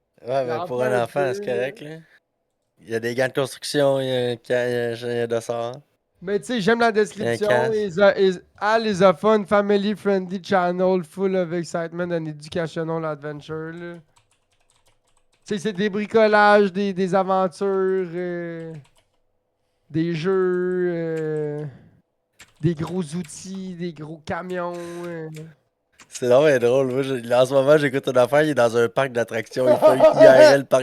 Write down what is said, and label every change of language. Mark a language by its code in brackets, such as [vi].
[fr] Ouais, mais pour un enfant, c'est correct, là. Il y a des gants de construction, il y a un de sort. Mais tu sais, j'aime la description. casse. [en] Al is a fun, family-friendly channel full of excitement and educational adventure, là. [fr] Tu sais, c'est des bricolages, des aventures, des jeux, des gros outils, des gros camions. C'est vraiment drôle. Moi, en ce moment, j'écoute une affaire, il est dans un parc d'attractions. Il fait un IRL parc